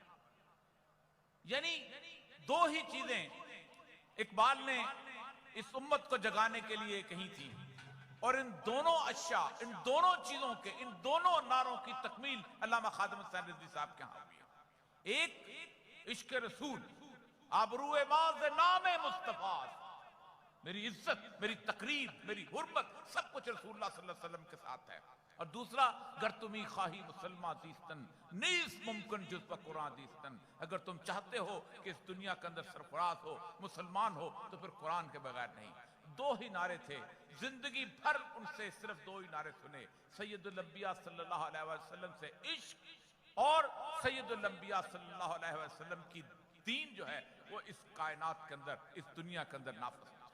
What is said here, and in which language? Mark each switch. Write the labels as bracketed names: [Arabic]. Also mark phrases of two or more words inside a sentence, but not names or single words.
[Urdu] یعنی دو ہی چیزیں اقبال نے اس امت کو جگانے کے لیے کہی تھی، اور ان دونوں اشیاء، ان دونوں چیزوں کے، ان دونوں نعروں کی تکمیل علامہ خادم حسین رضوی صاحب کے ہاں ہوئی ہے. ایک عشق رسول، [Persian] آبرو معاذ نام مصطفیٰ، [Urdu] میری عزت، میری تقریب، میری حرمت، سب کچھ رسول اللہ [Arabic] صلی اللہ علیہ وسلم [Urdu] کے ساتھ ہے. اور دوسرا، [Persian] گر تمہیں خواہی مسلمان دیستن نیز ممکن جز پر قرآن دیستن، [Urdu] اگر تم چاہتے ہو کہ اس دنیا کے اندر سرفراز ہو، مسلمان ہو، تو پھر قرآن کے بغیر نہیں. دو ہی نعرے تھے، زندگی بھر ان سے صرف دو ہی نعرے سنے، سید الانبیاء [Arabic] صلی اللہ علیہ وسلم [Urdu] سے عشق، اور سید الانبیاء [Arabic] صلی اللہ علیہ وسلم [Urdu] کی دین جو ہے وہ اس کائنات کے اندر، اس دنیا کے اندر نافذ.